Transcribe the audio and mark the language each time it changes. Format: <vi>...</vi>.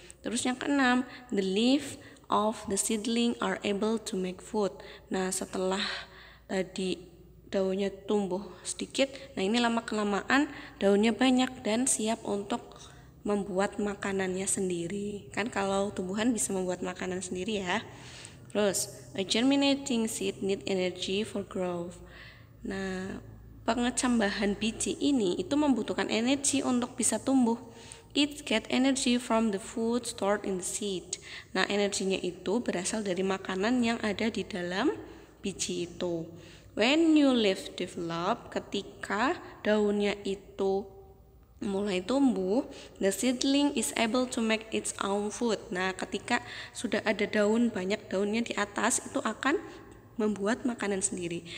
<id>Terus yang keenam,</id> <en>the leaf of the seedling are able to make food.</en> <id>Nah, setelah tadi daunnya tumbuh sedikit, nah ini lama-kelamaan daunnya banyak dan siap untuk membuat makanannya sendiri. Kan kalau tumbuhan bisa membuat makanan sendiri ya.</id> <en>Terus, a germinating seed need energy for growth.</en> <id>Nah, pengecambahan biji ini itu membutuhkan energi untuk bisa tumbuh.</id> <en>It get energy from the food stored in the seed.</en> <id>Nah, energinya itu berasal dari makanan yang ada di dalam biji itu.</id> <en>When new leaf develop,</en> <id>ketika daunnya itu mulai tumbuh,</id> <en>the seedling is able to make its own food.</en> <id>Nah, ketika sudah ada daun, banyak daunnya di atas, itu akan membuat makanan sendiri.</id>